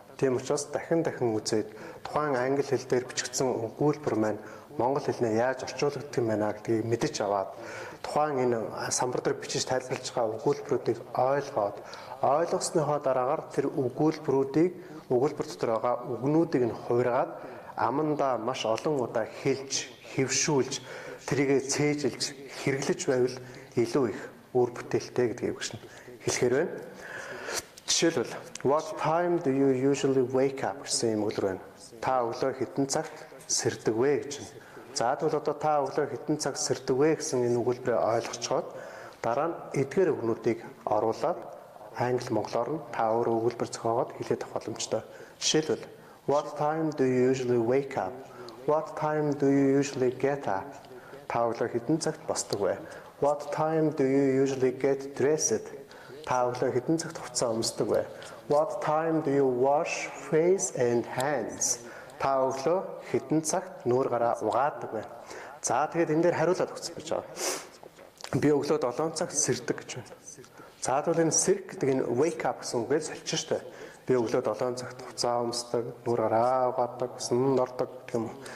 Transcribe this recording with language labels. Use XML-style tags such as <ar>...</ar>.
<mn>Тийм учраас дахин үзээд тухайн англи хэл дээр бичигдсэн өгүүлбэр маань монгол хэлнээ яаж орчуулдаг юм байна гэдгийг мэдэж аваад тухайн энэ самбар дээр бичиж тайлбарлаж байгаа өгүүлбэрүүдийг ойлгосныхоо дараагаар тэр өгүүлбэр дотор байгаа үгнүүдийг нь хувиргаад амандаа маш олон удаа хэлж, хэвшүүлж, тэрийгэ цээжилж, хэрэглэж байвал илүү их үр бүтээлтэй гэдгийг гүшин хэлэхээр байна. Жишээлбэл</mn> <en>what time do you usually wake up</en> <mn>гэсэн юм өгүүлбэр байна. Та өглөө хэдэн цагт сэрдэг вэ гэж байна. За тэгвэл одоо та өглөө хэдэн цаг сэрдэг вэ гэсэн энэ өгүүлбэрээ ойлгочоод дараа нь эдгээр өгнүүдийг оруулаад англи монголоор нь та өөрөө өгүүлбэр зохиогоод хэлээд авах боломжтой.</mn> <en>Жишээлбэл what time do you usually wake up? What time do you usually get up?</en> <mn>Та өглөө хэдэн цагт босдог вэ?</mn> <en>What time do you usually get dressed?</en> <mn>Та өглөө хэдэн цагт хувцас өмсдөг вэ?</mn> <en>What time do you wash face and hands?</en> <mn>Та өглөө хэдэн цагт нүүр гараа угаадаг вэ? За тэгээд энэ дээр хариулаад өгсөн байж байгаа. Би өглөө 7 цагт сэрдэг гэж байна. За тэгвэл энэ сэрх гэдэг энэ</mn> <en>wake up</en> <mn>гэсэн үгээр соличих штэ. Би өглөө 7 цагт хувцас өмсдөг, нүүр гараа угаадаг, усанд ордог гэх юм.</mn>